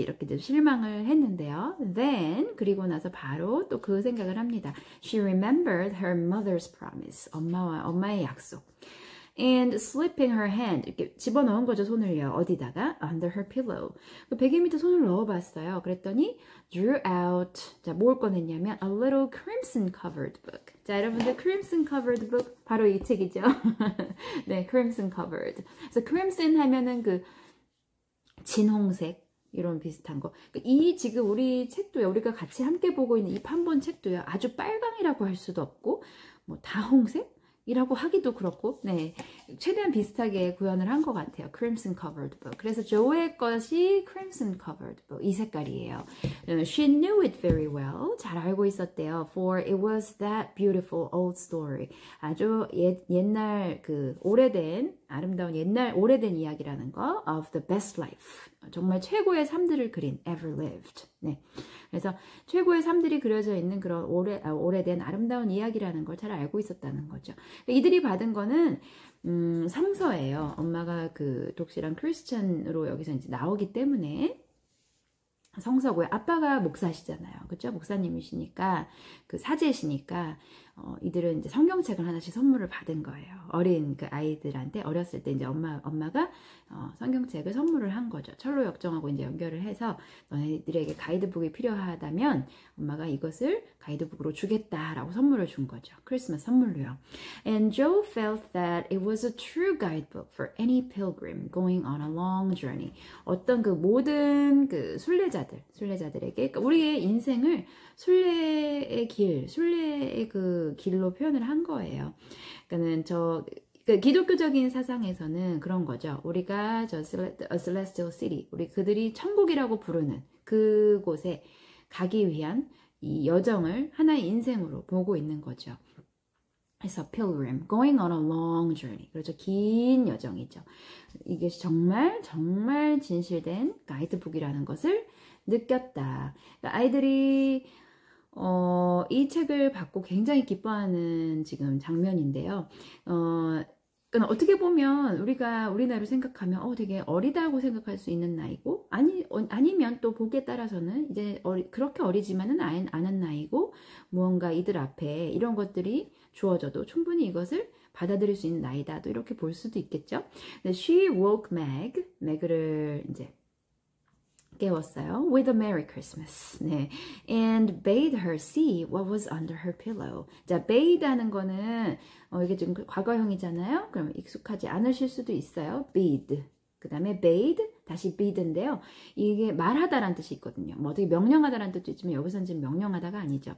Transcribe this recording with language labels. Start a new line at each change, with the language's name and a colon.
Korean: 이렇게 좀 실망을 했는데요. Then, 그리고 나서 바로 또 그 생각을 합니다.
English: She remembered her mother's promise.
Korean: 엄마의 약속.
English: And slipping her hand,
Korean: 이렇게 집어넣은 거죠, 손을요. 어디다가?
English: Under her pillow.
Korean: 그 베개 밑에 손을 넣어봤어요. 그랬더니
English: drew out,
Korean: 자, 뭘 꺼냈냐면
English: a little crimson covered book.
Korean: 자, 여러분들
English: crimson covered book
Korean: 바로 이 책이죠.
English: 네, crimson covered.
Korean: 그래서 crimson 하면은 그 진홍색 이런 비슷한 거. 이 지금 우리 책도요. 우리가 같이 함께 보고 있는 이 판본 책도요. 아주 빨강이라고 할 수도 없고 뭐 다홍색? 이라고 하기도 그렇고, 네, 최대한 비슷하게 구현을 한 것 같아요.
English: Crimson covered book.
Korean: 그래서 조의 것이
English: Crimson covered book.
Korean: 이 색깔이에요.
English: She knew it very well.
Korean: 잘 알고 있었대요.
English: For it was that beautiful old story.
Korean: 아주 옛날 그 오래된 아름다운 오래된 이야기라는 거.
English: Of the best life.
Korean: 정말 최고의 삶들을 그린
English: ever lived.
Korean: 네. 그래서 최고의 삶들이 그려져 있는 그런 오래된 아름다운 이야기라는 걸 잘 알고 있었다는 거죠. 이들이 받은 거는 성서예요. 엄마가 그 독실한 크리스천으로 여기서 이제 나오기 때문에 성서고요. 아빠가 목사시잖아요. 그렇죠? 목사님이시니까 그 사제시니까 이들은 이제 성경책을 하나씩 선물을 받은 거예요. 어린 그 아이들한테 어렸을 때 이제 엄마가 성경책을 선물을 한 거죠. 철로 역정하고 이제 연결을 해서 너희들에게 가이드북이 필요하다면 엄마가 이것을 가이드북으로 주겠다라고 선물을 준 거죠. 크리스마스 선물로요.
English: And Joe felt that it was a true guidebook for any pilgrim going on a long journey.
Korean: 어떤 그 모든 그 순례자들에게 그러니까 우리의 인생을 순례의 그 길로 표현을 한 거예요. 그러니까는 그 기독교적인 사상에서는 그런 거죠. 우리가
English: a celestial city,
Korean: 우리 그들이 천국이라고 부르는 그곳에 가기 위한 이 여정을 하나의 인생으로 보고 있는 거죠. 그래서
English: pilgrim, going on a long journey.
Korean: 그렇죠. 긴 여정이죠. 이게 정말 진실된 가이드북이라는 것을 느꼈다. 그러니까 아이들이 이 책을 받고 굉장히 기뻐하는 지금 장면인데요. 그러니까 어떻게 보면 우리 나이로 생각하면 되게 어리다고 생각할 수 있는 나이고 아니면 또 보기에 따라서는 이제 그렇게 어리지만은 않은 나이고 무언가 이들 앞에 이런 것들이 주어져도 충분히 이것을 받아들일 수 있는 나이다. 또 이렇게 볼 수도 있겠죠.
English: She woke
Korean: Meg를 이제 깨웠어요.
English: With a Merry Christmas. 네. And bade her see what was under her pillow.
Korean: 자, bade 하는 거는 이게 좀 과거형이잖아요. 그럼 익숙하지 않으실 수도 있어요. bade. 그 다음에 bade, 다시 bid인데요. 이게 말하다라는 뜻이 있거든요. 뭐 어떻게 명령하다라는 뜻도 있지만 여기서는 지금 명령하다가 아니죠.